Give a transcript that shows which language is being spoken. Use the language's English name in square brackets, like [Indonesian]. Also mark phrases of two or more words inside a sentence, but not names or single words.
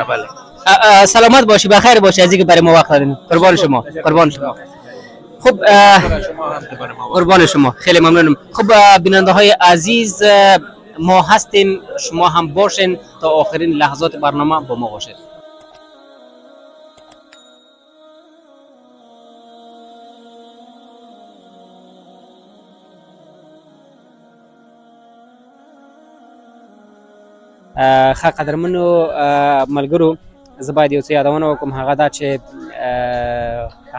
[Persian] بله. سلامت باشی، بخیر باشی. از اینکه برای ما وقت دادین. قربان شما، قربان شما. خب قربان شما، خیلی ممنونم. خب بیننده های عزیز ما هستیم، شما هم باشین تا آخرین لحظات برنامه با ما باشید. [Pashto] ښه قدرمنو ملګرو، زه باید یو څه یادونه وکړم، هغه دا چې